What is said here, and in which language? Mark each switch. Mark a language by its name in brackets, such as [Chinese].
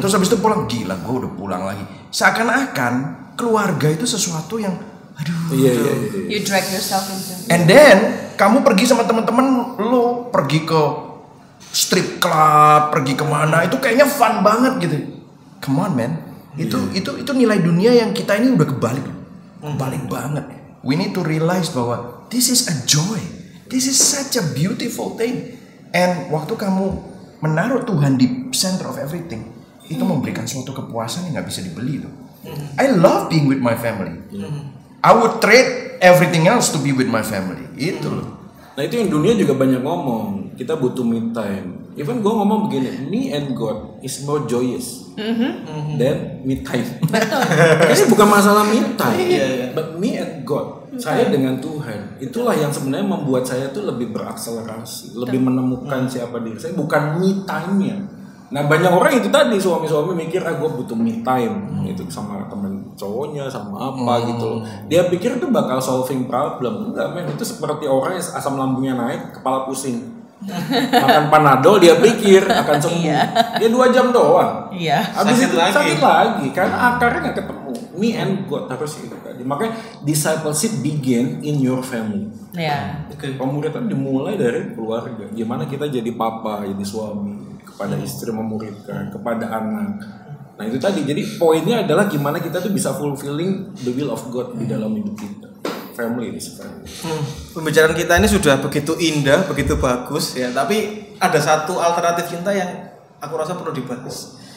[Indonesian] Terus habis itu pulang, gila gue udah pulang lagi. Seakan-akan keluarga itu sesuatu yang aduh. [English] You drag yourself into. [Indonesian] And then kamu pergi sama teman-teman lu, pergi ke strip club, pergi kemana, itu kayaknya fun banget gitu. [English] Come on man, [Indonesian] itu nilai dunia yang kita ini udah kebalik banget. [English] We need to realize bahwa this is a joy, this is such a beautiful thing. [Indonesian] And waktu kamu menaruh Tuhan di [English] center of everything, [Indonesian] itu memberikan suatu kepuasan yang nggak bisa dibeli tuh. [English] I love being with my family. I would trade everything else to be with my family. [Indonesian] Itu loh. Nah itu yang dunia juga banyak ngomong, kita butuh me time. Even gue ngomong begini, [English] me and God is more joyous than me time. [Indonesian] Betul. Ini bukan masalah [English] me time, but me and God. [Indonesian] Saya dengan Tuhan, itulah yang sebenarnya membuat saya tuh lebih berakselerasi, lebih menemukan siapa diri saya, bukan me time-nya. Nah banyak orang itu tadi suami-suami mikir gue butuh me time gitu sama temen cowoknya sama apa gitu loh. Dia pikir itu bakal [English] solving problem. [Indonesian] Enggak men, itu seperti orang yang asam lambungnya naik, kepala pusing. Makan Panadol dia pikir akan sembuh. Dia 2 jam doang. Habis itu sakit lagi karena akarnya nggak ketemu. [English] Me and God [Indonesian] harus itu tadi. Makanya [English] discipleship begin in your family. [Indonesian] Pemuridan dimulai dari keluarga. Gimana kita jadi papa, jadi suami, kepada istri memuridkan, kepada anak. Nah itu tadi. Jadi poinnya adalah gimana kita tuh bisa [English] fulfilling the will of God [Indonesian] di dalam hidup kita. [English] Family is family. [Indonesian] Pembicaraan kita ini sudah begitu indah, begitu bagus ya. Tapi ada satu alternatif cinta yang aku rasa perlu dibahas.